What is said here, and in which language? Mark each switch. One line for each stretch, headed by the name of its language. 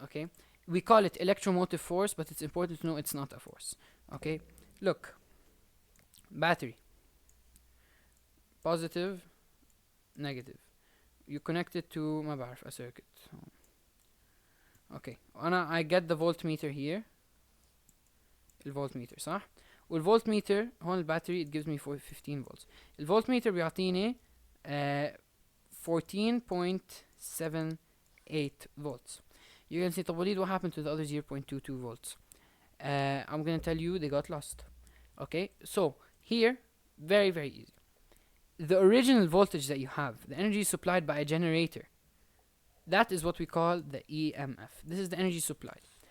English: Okay, we call it electromotive force, but it's important to know it's not a force. Okay, look, battery, positive, negative. You connect it to
Arabic: ما بعرف
English: a circuit. Okay, I get the voltmeter here.
Arabic: الفولتميتر صح؟ والفولتميتر هون الباتري
English: it gives me 15 volts.
Arabic: الفولتميتر بيعطيني 14.78 volts.
English: You can say طب وليد what happened to the other 0.22 volts? I'm gonna tell you they got lost. Okay, so here, very very easy. The original voltage that you have, the energy supplied by a generator, that is what we call the EMF. This is the energy supplied.